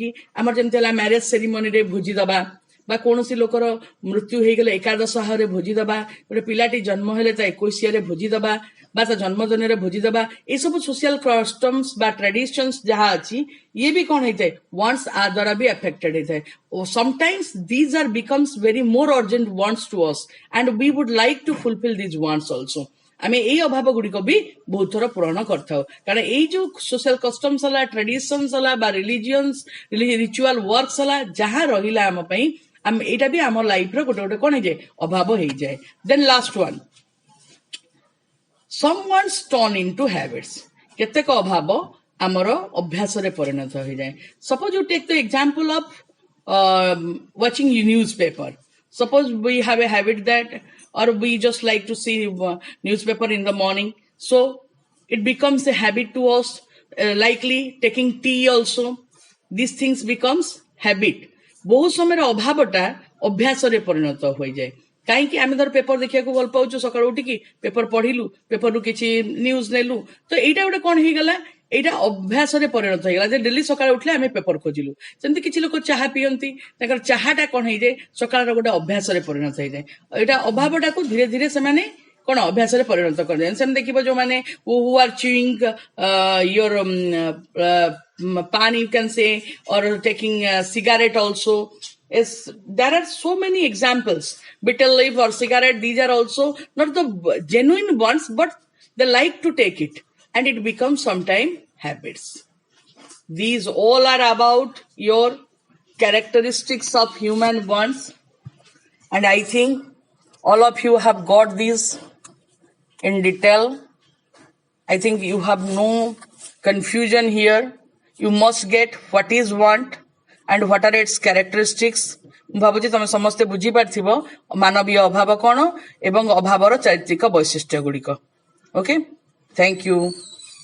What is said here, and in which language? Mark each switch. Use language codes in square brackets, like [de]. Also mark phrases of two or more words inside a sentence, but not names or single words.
[or] ଆମର ଯେମିତି ହେଲା [en] marriage ceremonyରେ [or] ଭୋଜି ଦବା, ବା କୌଣସି ଲୋକର ମୃତ୍ୟୁ ହେଇଗଲେ ଏକାଦଶ ଆହାରରେ ଭୋଜି ଦବା, ଗୋଟେ ପିଲାଟି ଜନ୍ମ ହେଲେ ତା 21ରେ ଭୋଜି ଦବା ବା ତା ଜନ୍ମଦିନରେ ଭୋଜି ଦବା, ଏସବୁ [en] social customs [or] ବା ଟ୍ରାଡିସନ୍ସ ଯାହା ଅଛି, ଇଏ ବି କଣ ହେଇଥାଏ, ୱାଣ୍ଟସ ଆ ଦ୍ୱାରା ବି ଆଫେକ୍ଟେଡ ହେଇଥାଏ। [en] Sometimes these are becomes very more urgent wants to us and we would like to fulfil these wants also. [or] ଆମେ ଏଇ ଅଭାବ ଗୁଡିକ ବି ବହୁତ ଥର ପୂରଣ କରିଥାଉ, କାରଣ ଏଇ ଯୋଉ [en] social customs [or] ହେଲା, ଟ୍ରାଡିସନ୍ସ ହେଲା ବା [en] religions ritual works [or] ହେଲା, ଯାହା ରହିଲା ଆମ ପାଇଁ, ଏଇଟା ବି ଆମ ଲାଇଫର ଗୋଟେ ଗୋଟେ କଣ ହେଇଯାଏ, ଅଭାବ ହେଇଯାଏ। [en] Then last one, some ones turn into habits. [or] କେତେକ ଅଭାବ ଆମର ଅଭ୍ୟାସରେ ପରିଣତ ହେଇଯାଏ। [en] Suppose you take the example of watching newspaper. Suppose we have a habit that, or we just like to see newspaper in the morning, so it becomes a habit to us. Likely taking tea also, these things becomes habit. [or] ବହୁତ ସମୟରେ ଅଭାବଟା ଅଭ୍ୟାସରେ ପରିଣତ ହୋଇଯାଏ। କାହିଁକି, ଆମେ ଧର ପେପର ଦେଖିବାକୁ ଭଲ ପାଉଛୁ, ସକାଳୁ ଉଠିକି ପେପର ପଢିଲୁ, ପେପରରୁ କିଛି ନ୍ୟୁଜ ନେଲୁ, ତ ଏଇଟା ଗୋଟେ କଣ ହେଇଗଲା, ଏଇଟା ଅଭ୍ୟାସରେ ପରିଣତ ହେଇଗଲା ଯେ ଡେଲି ସକାଳୁ ଉଠିଲେ ଆମେ ପେପର ଖୋଜିଲୁ। ସେମିତି କିଛି ଲୋକ ଚାହା ପିଅନ୍ତି, ତାଙ୍କର ଚାହାଟା କଣ ହେଇଯାଏ, ସକାଳର ଗୋଟେ ଅଭ୍ୟାସରେ ପରିଣତ ହେଇଯାଏ। ଏଇଟା ଅଭାବଟାକୁ ଧୀରେ ଧୀରେ ସେମାନେ କଣ ଅଭ୍ୟାସରେ ପରିଣତ କରିଯାଏ। ସେମିତି ଦେଖିବ ଯୋଉମାନେ [en] who are chewing your pan, you can say, or taking cigarette also. Yes, there are so many examples. Bitter leaf or cigarette, these are also not the genuine ones, but they like to take it, and it becomes sometimes habits. These all are about your characteristics of human wants, and I think all of you have got these in detail. I think you have no confusion here. You must get what is want and what are its characteristics. [or] ମୁଁ ଭାବୁଛି ତମେ ସମସ୍ତେ ବୁଝିପାରିଥିବ ମାନବୀୟ ଅଭାବ କଣ ଏବଂ ଅଭାବର ଚାରିତ୍ରିକ ବୈଶିଷ୍ଟ୍ୟ ଗୁଡିକ। [en] OK, thank you.